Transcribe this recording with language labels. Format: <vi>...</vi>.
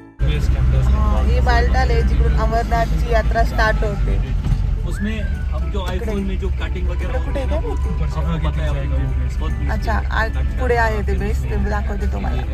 <hi>ये बालटाल है</hi> <mr>जिकडून अमरनाथची यात्रा स्टार्ट होते.</mr> <hi>उसमें हम जो आईफोन में जो कटिंग वगैरह होती है ना, आपको पता है.</hi> <mr>अच्छा, आज पुढे आहे ते बेस, ते दाखवते तुम्हाला.</mr>